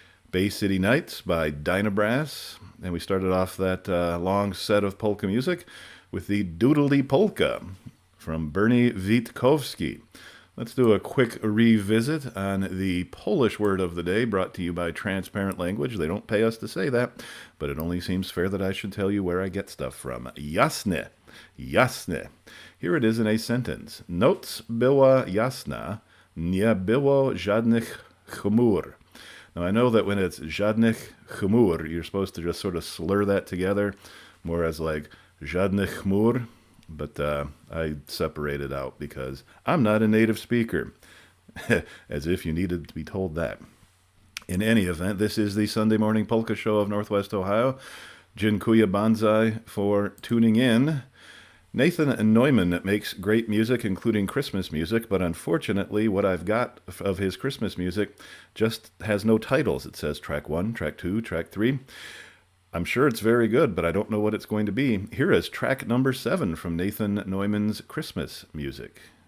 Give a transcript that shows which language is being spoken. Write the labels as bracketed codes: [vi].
[en] Bay City Nights by Dynabrass. And we started off that long set of polka music with the Doodly Polka from Bernie Witkowski. Let's do a quick revisit on the Polish word of the day, brought to you by Transparent Language. They don't pay us to say that, but it only seems fair that I should tell you where I get stuff from. Jasne. Jasne. Here it is in a sentence. [pl] Noc była jasna, nie było żadnych chmur. [en] Now, I know that when it's żadnych chmur, you're supposed to just sort of slur that together, more as like żadnych chmur. But I separate it out because I'm not a native speaker. As if you needed to be told that. In any event, this is the Sunday Morning Polka Show of Northwest Ohio. Dziękuję Banzai for tuning in. Nathan Neumann makes great music, including Christmas music, but unfortunately what I've got of his Christmas music just has no titles. It says track 1, track 2, track 3. I'm sure it's very good, but I don't know what it's going to be. Here is track number 7 from Nathan Neumann's Christmas music.